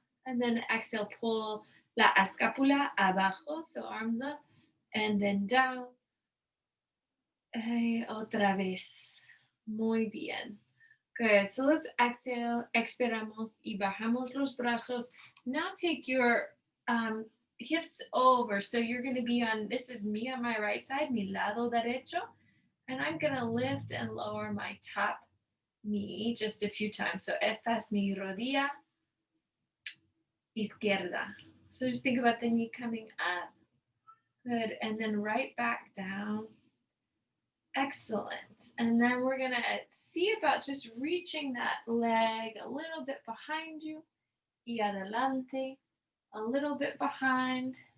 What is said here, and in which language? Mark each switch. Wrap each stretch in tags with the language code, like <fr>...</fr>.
<en>And then exhale, pull</en> <es>la escápula abajo.</es> <en>So arms up. And then down.</en> <es>Y otra vez. Muy bien.</es> <en>Good. So let's exhale.</en> <es>Expiramos y bajamos los brazos.</es> <en>Now take your hips over. So you're going to be on, this is me on my right side,</en> <es>mi lado derecho.</es> <en>And I'm going to lift and lower my top knee just a few times. So</en> <es>esta es mi rodilla izquierda.</es> <en>So just think about the knee coming up. Good. And then right back down. Excellent. And then we're going to see about just reaching that leg a little bit behind you.</en> <es>Y adelante.</es> <en>A little bit behind.</en>